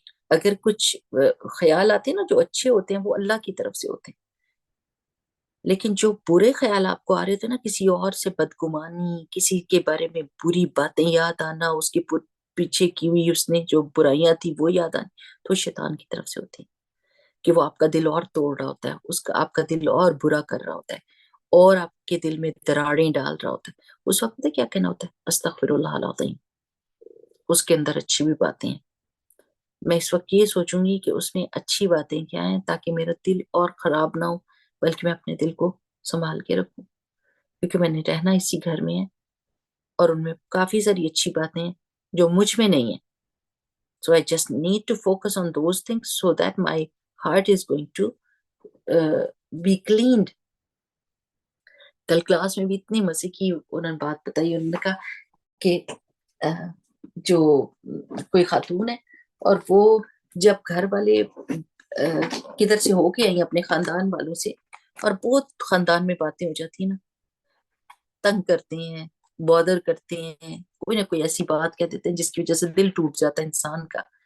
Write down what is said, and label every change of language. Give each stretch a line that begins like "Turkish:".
Urdu: اگر کچھ خیال آتے ہیں نا جو اچھے ہوتے ہیں وہ اللہ کی طرف سے ہوتے ہیں، لیکن جو برے خیال آپ کو آ رہے تھے نا، کسی اور سے بدگمانی، کسی کے بارے میں بری باتیں یاد آنا، اس کے پیچھے کی ہوئی اس نے جو برائیاں تھی وہ یاد آنی، تو شیطان کی طرف سے ہوتی ہیں کہ وہ آپ کا دل اور توڑ رہا ہوتا ہے، آپ کا دل اور برا کر رہا ہوتا ہے اور آپ کے دل میں دراڑیں ڈال رہا ہوتا ہے. اس وقت کیا کہنا ہوتا ہے؟ استغفر اللہ العظیم. اس کے اندر اچھی بھی باتیں ہیں، میں اس وقت یہ سوچوں گی کہ اس میں اچھی باتیں کیا ہیں تاکہ میرا دل اور خراب نہ ہو، بلکہ میں اپنے دل کو سنبھال کے رکھوں، کیونکہ میں نے رہنا اسی گھر میں ہے اور ان میں کافی ساری اچھی باتیں ہیں جو مجھ میں نہیں ہیں.
English: So I just need to focus on those things so that my heart is going to be cleaned.
Urdu: کل کلاس میں بھی اتنی مزے کی انہوں نے بات بتائی. انہوں نے کہا کہ جو کوئی خاتون ہے اور وہ جب گھر والے کدھر سے ہو کے آئی اپنے خاندان والوں سے اور بہت خاندان میں باتیں ہو جاتی ہیں نا، تنگ کرتے ہیں، بادر کرتے ہیں، کوئی نہ کوئی ایسی بات کہہ دیتے ہیں جس کی وجہ سے دل ٹوٹ جاتا ہے انسان کا.